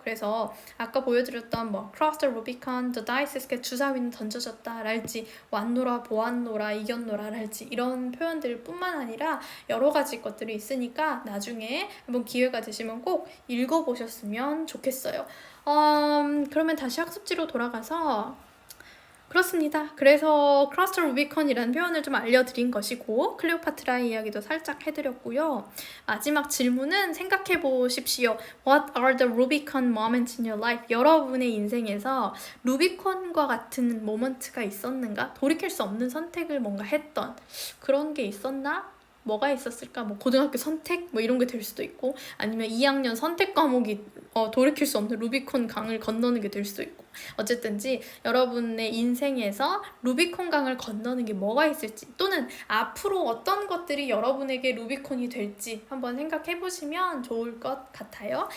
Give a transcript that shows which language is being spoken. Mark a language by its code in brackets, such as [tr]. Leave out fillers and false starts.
[ko] 그래서 아까 보여드렸던 뭐 [en] Cross the Rubicon, The dice is cast, [ko] 주사위는 던져졌다 랄지 왔노라, 보았노라, 이겼노라 랄지 이런 표현들 뿐만 아니라 여러 가지 것들이 있으니까 나중에 한번 기회가 되시면 꼭 읽어보셨으면 좋겠어요. 그러면 다시 학습지로 돌아가서 그렇습니다. 그래서 Cross the Rubicon이라는 표현을 좀 알려드린 것이고 클레오파트라의 이야기도 살짝 해드렸고요. 마지막 질문은 생각해 보십시오. [en] What are the Rubicon moments in your life? [ko] 여러분의 인생에서 루비콘과 같은 모먼트가 있었는가? 돌이킬 수 없는 선택을 뭔가 했던 그런 게 있었나? 뭐가 있었을까? 뭐 고등학교 선택 뭐 이런 게 될 수도 있고, 아니면 2학년 선택 과목이 돌이킬 수 없는 루비콘 강을 건너는 게 될 수도 있고, 어쨌든지 여러분의 인생에서 루비콘 강을 건너는 게 뭐가 있을지, 또는 앞으로 어떤 것들이 여러분에게 루비콘이 될지 한번 생각해 보시면 좋을 것 같아요.